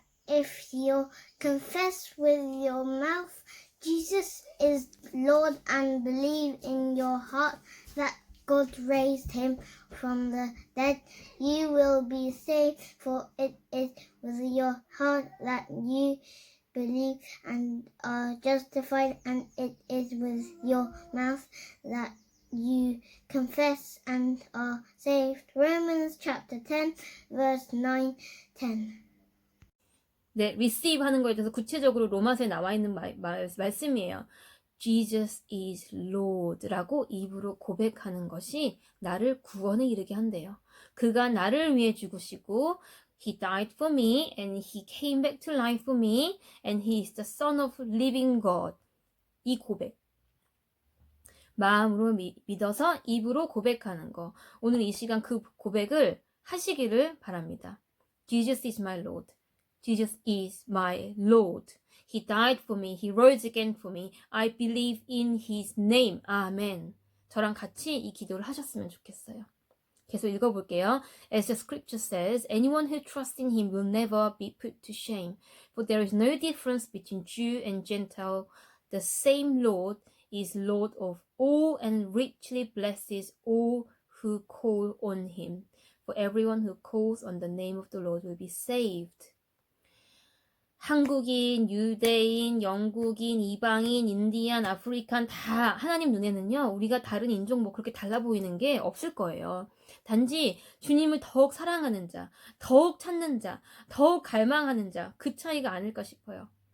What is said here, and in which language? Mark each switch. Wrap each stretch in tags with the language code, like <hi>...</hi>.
<en>If you confess with your mouth Jesus is Lord and believe in your heart that God raised him from the dead, you will be saved, for it is with your heart that you believe and are justified, and it is with your mouth that you confess and are saved. Romans chapter 10, verse 9, 10.</en> <ko>네, receive 하는 거에 대해서 구체적으로 로마서에 나와 있는 말씀이에요.</ko> <en>Jesus is Lord</en> <ko>라고 입으로 고백하는 것이 나를 구원에 이르게 한대요. 그가 나를 위해 죽으시고</ko> <en>He died for me and He came back to life for me and He is the Son of living God.</en> <ko>이 고백. 마음으로 믿어서 입으로 고백하는 거. 오늘 이 시간 그 고백을 하시기를 바랍니다.</ko> <en>Jesus is my Lord. Jesus is my Lord. He died for me. He rose again for me. I believe in His name.</en> <ko>아멘. 저랑 같이 이 기도를 하셨으면 좋겠어요. 계속 읽어볼게요.</ko> <en>As the scripture says, anyone who trusts in Him will never be put to shame. For there is no difference between Jew and Gentile. The same Lord is Lord of all and richly blesses all who call on Him. For everyone who calls on the name of the Lord will be saved.</en> <ko>한국인, 유대인, 영국인, 이방인, 인디안, 아프리칸 다 하나님 눈에는요. 우리가 다른 인종 뭐 그렇게 달라 보이는 게 없을 거예요. 단지 주님을 더욱 사랑하는 자, 더욱 찾는 자, 더욱 갈망하는 자, 그 차이가 아닐까 싶어요.</ko>